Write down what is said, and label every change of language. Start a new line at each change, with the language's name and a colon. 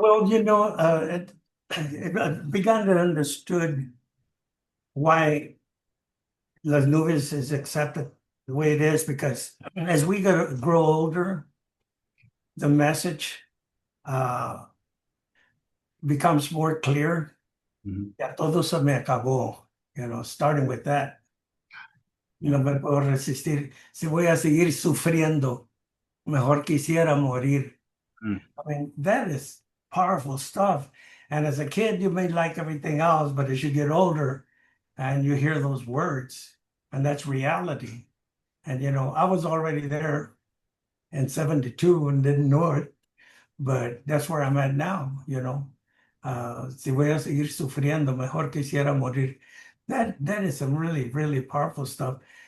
English: Well, it began to understood why Las Nubes is accepted the way it is because as we grow older, the message uh, becomes more clear. Mhm.
Spanish: Ya todo se me acabó,
English: starting with that.
Spanish: No me puedo resistir. Si voy a seguir sufriendo, mejor quisiera morir. Mm.
English: I mean, that is powerful stuff. And as a kid, you may like everything else, but as you get older and you hear those words, and that's reality. And, I was already there in 72 and didn't know it, but that's where I'm at now.
Spanish: Si voy a seguir sufriendo, mejor quisiera morir.
English: That is some really, really powerful stuff.